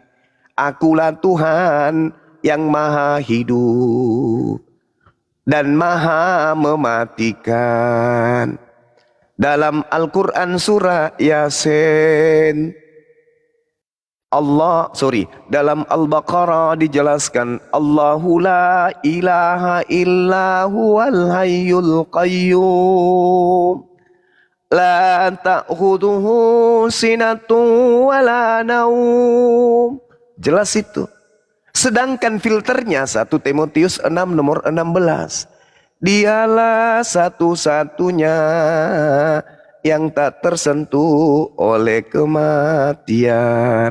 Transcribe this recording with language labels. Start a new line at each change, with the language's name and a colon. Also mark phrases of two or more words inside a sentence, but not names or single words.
Indonesian: Akulah Tuhan yang maha hidup dan maha mematikan. Dalam Al-Quran surah Yasin, dalam Al-Baqarah dijelaskan
Arabic: الله لا إله إلا هو الحي القيوم لا تأخذه سنة ولا نوم.
Indonesian: Jelas itu. Sedangkan filternya 1 Timotius 6 nomor 16. Dialah satu-satunya yang tak tersentuh oleh kematian.